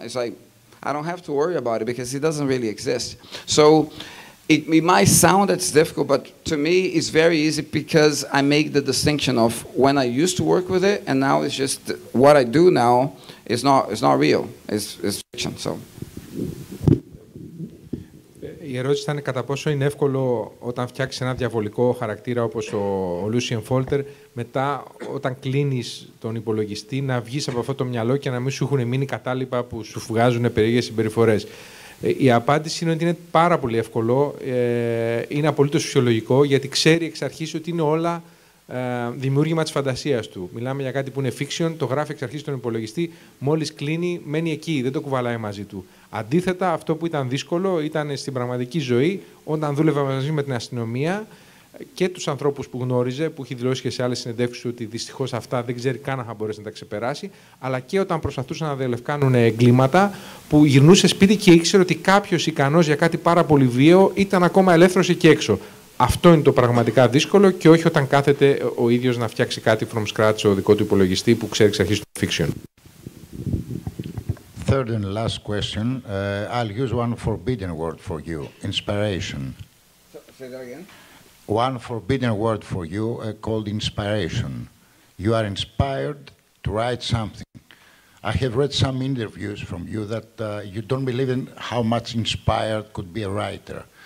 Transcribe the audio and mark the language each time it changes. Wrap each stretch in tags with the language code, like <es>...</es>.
<en>It's like, I don't have to worry about it because it doesn't really exist. So it might sound that's difficult, but to me it's very easy because I make the distinction of when I used to work with it, and now it's just what I do now is not real. It's fiction. So.</en> <el>Η ερώτηση ήταν κατά πόσο είναι εύκολο όταν φτιάξεις ένα διαβολικό χαρακτήρα όπως ο Λούσιεν Φόλτερ, μετά όταν κλείνεις τον υπολογιστή να βγεις από αυτό το μυαλό και να μην σου έχουν μείνει κατάλοιπα που σου βγάζουν περίεργες συμπεριφορές. Η απάντηση είναι ότι είναι πάρα πολύ εύκολο, είναι απολύτως φυσιολογικό, γιατί ξέρει εξ αρχής ότι είναι όλα δημιούργημα της φαντασίας του. Μιλάμε για κάτι που είναι fiction, το γράφει εξ αρχής στον υπολογιστή, μόλις κλείνει μένει εκεί, δεν το κουβαλάει μαζί του. Αντίθετα, αυτό που ήταν δύσκολο ήταν στην πραγματική ζωή, όταν δούλευε μαζί με την αστυνομία και τους ανθρώπους που γνώριζε, που έχει δηλώσει και σε άλλες συνεντεύξεις ότι δυστυχώς αυτά δεν ξέρει καν αν θα μπορέσει να τα ξεπεράσει, αλλά και όταν προσπαθούσαν να διαλευκάνουν εγκλήματα, που γυρνούσε σπίτι και ήξερε ότι κάποιος ικανός για κάτι πάρα πολύ βίαιο ήταν ακόμα ελεύθερος εκεί έξω. Αυτό είναι το πραγματικά δύσκολο και όχι όταν κάθεται ο ίδιος να φτιάξει κάτι</el> <en>from scratch</en> <el>ο δικό του υπολογιστή που ξέρει εξ αρχής του fiction.</el> <en>Third and last question. I'll use one forbidden word for you. Inspiration. Say that again. One forbidden word for you called inspiration. You are inspired to write something. I have read some interviews from you that you don't believe in how much inspired could be a writer.</en>